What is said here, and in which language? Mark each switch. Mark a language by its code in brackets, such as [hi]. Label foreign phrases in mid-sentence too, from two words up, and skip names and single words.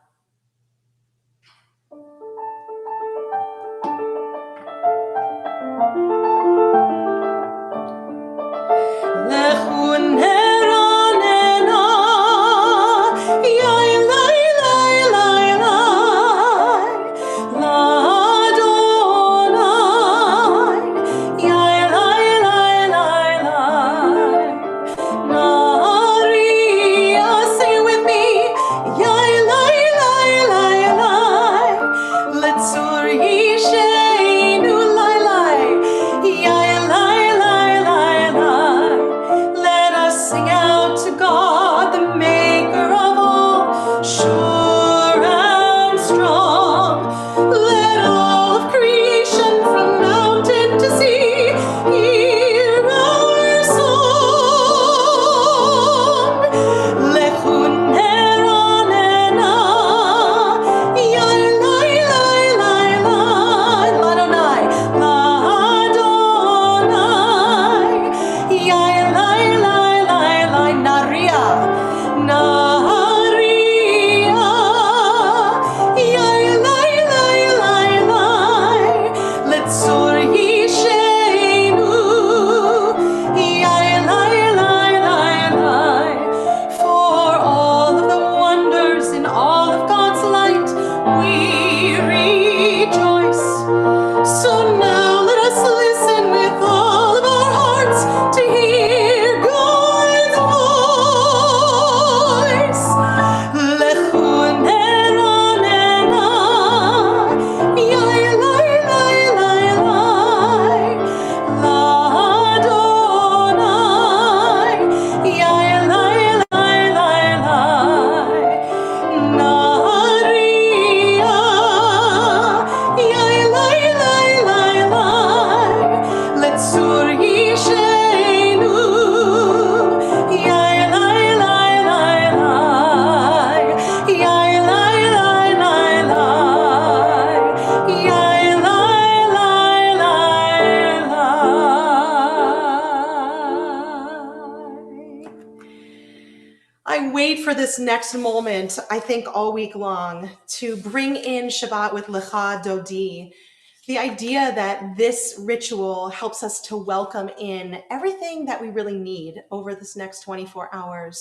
[he] לכו נרננה, יי לי לי לי לי, לה', יי לי לי לי לי, נריעה, [en] say with me, [he] יי לי לי לי לי, לצור ישענו לי לי, יי לי לי לי לי. [en] Let us sing out to God, the maker of all, sure and strong. Let all of creation from mountain to sea hear our song. [he] לכו נרננה, יי לי לי לי לי, לה', לה', יי לי לי לי לי, נריעה, נריעה, יי לי לי לי לי, לצור ישענו, יי לי לי לי לי. [en] For all of the wonders in all of God's light, we rejoice. So now let us listen with all of our hearts to hear God's voice. [he] לכו נרננה, יי לי לי לי לי, לה', יי לי לי לי לי, נריעה, יי לי לי לי לי, לצור ישענו, יי לי לי לי לי, יי לי לי לי לי, יי לי לי לי לי. [en] I wait for this next moment, I think all week long, to bring in Shabbat with Lecha Dodi. The idea that this ritual helps us to welcome in everything that we really need over this next 24 hours.